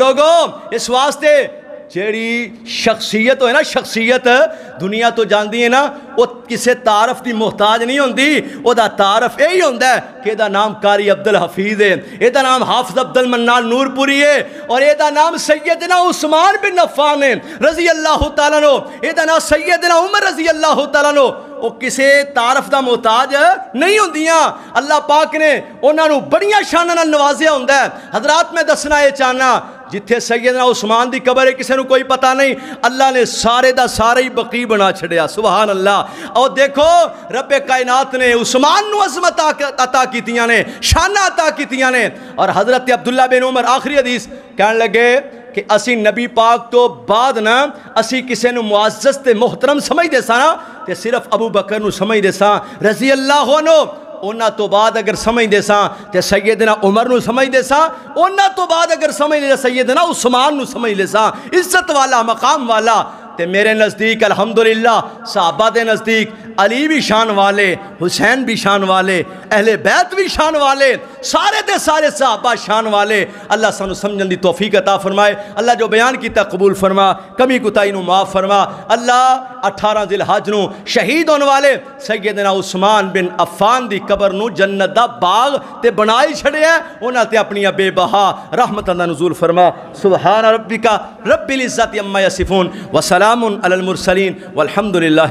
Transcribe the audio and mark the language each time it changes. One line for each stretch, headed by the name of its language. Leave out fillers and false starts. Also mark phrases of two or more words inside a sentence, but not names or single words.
Punjabi: اور لوگوں اس واسطے جیڑی شخصیت ہوئے نا، شخصیت دنیا تو جاندی ہے نا، وہ کسے تعارف دی محتاج نہیں ہوندی، وہ دا تعارف یہی ہوندہ ہے کہ دا نام قاری عبدالحفیظ ہے، یہ دا نام حافظ عبدالمنان نور پوری ہے، اور یہ دا نام سیدنا عثمان بن عفان ہے
Arabic: رضی اللہ تعالیٰ عنہ،
Punjabi: یہ دا نام سیدنا عمر
Arabic: رضی اللہ تعالیٰ عنہ،
Punjabi: وہ کسے تعارف دا محتاج نہیں ہوندیاں۔ اللہ پاک نے انہاں نو بڑیاں شاناں نال نوازیا ہوندا ہے۔ حضرات میں دسنا یہ چاہنا، جتھے سیدنا عثمان دی قبر ہے کسے نو کوئی پتہ نہیں، اللہ نے سارے دا سارے ہی بقی بنا چھڑیا،
Arabic: سبحان اللہ۔
Punjabi: اور دیکھو رب کائنات نے عثمان نو عظمت عطا کیتیاں نے، شانہ عطا کیتیاں نے، اور حضرت عبداللہ بن عمر آخری حدیث کہنے لگے کہ اسی نبی پاک تو بعد نا اسی کسے نو معزز تے محترم سمجھ دے سا نا تے صرف ابو بکر نو سمجھ دے سا
Arabic: رضی اللہ عنہ،
Punjabi: اونا تو بعد اگر سمجھ دے سا تے سیدنا عمر نو سمجھ دے سا، اونا تو بعد اگر سمجھ دے سیدنا عثمان نو سمجھ دے سا، عزت والا مقام والا۔ تے میرے نزدیک الحمدللہ صحابہ دے نزدیک علی بھی شان والے، حسین بھی شان والے، اہل بیت بھی شان والے، سارے دے سارے صحابہ شان والے۔ اللہ سانو سمجھن دی توفیق عطا فرمائے، اللہ جو بیان کیتا قبول فرما، کمی کوتاہی نو معاف فرما۔ اللہ 18 ذی الحج نو شہید ہونے والے سیدنا عثمان بن عفان دی قبر نو جنت دا باغ تے بنائی چھڑے ہے، انہاں تے اپنی بے بہا رحمت دا نزول فرما۔
Arabic: سبحان ربک رب العزت عما یصفون وسلام علی المرسلین والحمدللہ۔